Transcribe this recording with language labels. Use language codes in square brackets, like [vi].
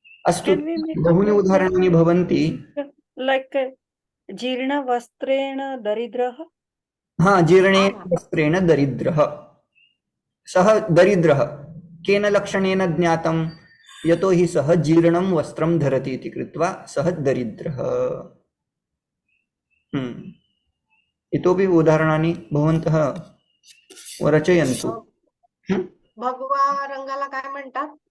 [sa] अस्तु, बहूनि उदाहरणानि भवन्ति. लाइक जीर्णवस्त्रेण दरिद्रः. हाँ, जीर्णेन वस्त्रेण दरिद्रः. सः दरिद्रः केन लक्षणेन ज्ञातं? यतो हि सः जीर्णं वस्त्रं धरति इति कृत्वा सः दरिद्रः. इतोपि उदाहरणानि भवन्तः रचयन्तु. [mr] भगवा रंगाला काय म्हणतात?